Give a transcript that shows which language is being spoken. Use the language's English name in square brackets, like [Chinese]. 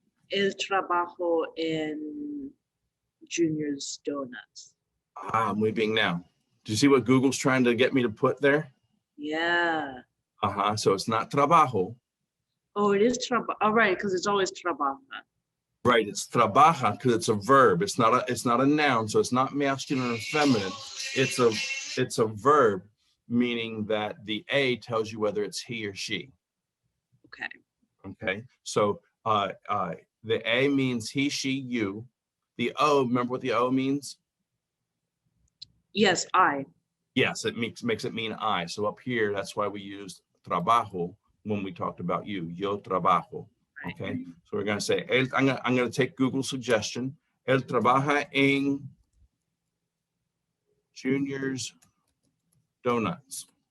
[Spanish] El trabajo en Junior's Donuts. Ah, muy bien [English] now. Do you see what Google's trying to get me to put there? Yeah. So it's not trabajo. Oh, it is trabajo. Oh, right, because it's always trabaja. Right, it's trabaja because it's a verb. It's not a noun, so it's not masculine or feminine. It's a verb, meaning that the A tells you whether it's he or she. Okay. Okay. So the A means he, she, you. The O, remember what the O means? Yes, I. Yes, it makes it mean I. So up here, that's why we used trabajo when we talked about you. [Spanish] Yo trabajo. [English] Okay, so we're going to say, I'm going to take Google's suggestion. [Spanish] Él trabaja en Junior's Donuts.